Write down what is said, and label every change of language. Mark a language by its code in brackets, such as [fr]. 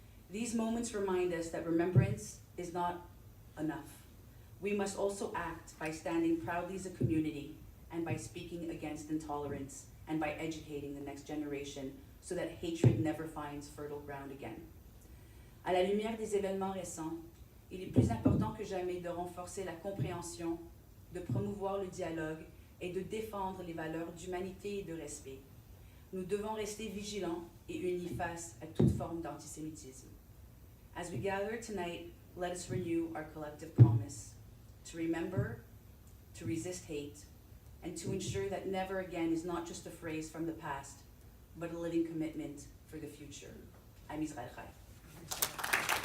[en] These moments remind us that remembrance is not enough. We must also act by standing proudly as a community and by speaking against intolerance and by educating the next generation so that hatred never finds fertile ground again. [fr] À la lumière des événements récents, il est plus important que jamais de renforcer la compréhension, de promouvoir le dialogue et de défendre les valeurs d'humanité et de respect. Nous devons rester vigilants et unis face à toute forme d'antisémitisme. [en] As we gather tonight, let us renew our collective promise to remember, to resist hate, and to ensure that never again is not just a phrase from the past, but a living commitment for the future. [he] Am Israel Chai.